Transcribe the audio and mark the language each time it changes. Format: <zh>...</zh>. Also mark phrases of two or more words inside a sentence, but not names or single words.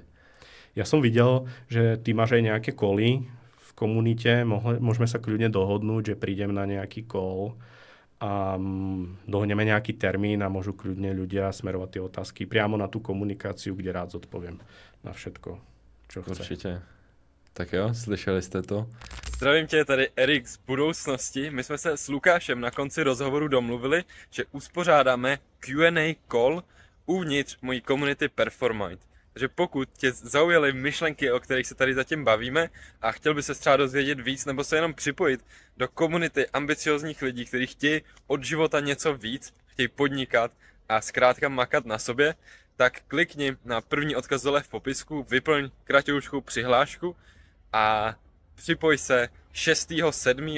<sk>Ja som videl, že ty máš aj nejaké koly v komunite. Môžeme sa kľudne dohodnúť, že prídem na nejaký call a dohodneme nejaký termín a môžu kľudne ľudia smerovať tie otázky priamo na tú komunikáciu, kde rád zodpoviem na všetko, čo chce.</sk> <cs>Určitě. Tak jo, slyšeli jste to? Zdravím tě, tady Erik z budoucnosti. My jsme se s Lukášem na konci rozhovoru domluvili, že uspořádáme</cs> <en>Q&A call</en> <cs>uvnitř mojí komunity Performite. Takže pokud tě zaujaly myšlenky, o kterých se tady zatím bavíme a chtěl by se třeba dozvědět víc nebo se jenom připojit do komunity ambiciozních lidí, kteří chtějí od života něco víc, chtějí podnikat a zkrátka makat na sobě, tak klikni na první odkaz dole v popisku, vyplň kratoučkou přihlášku a připoj se 6.7.</cs>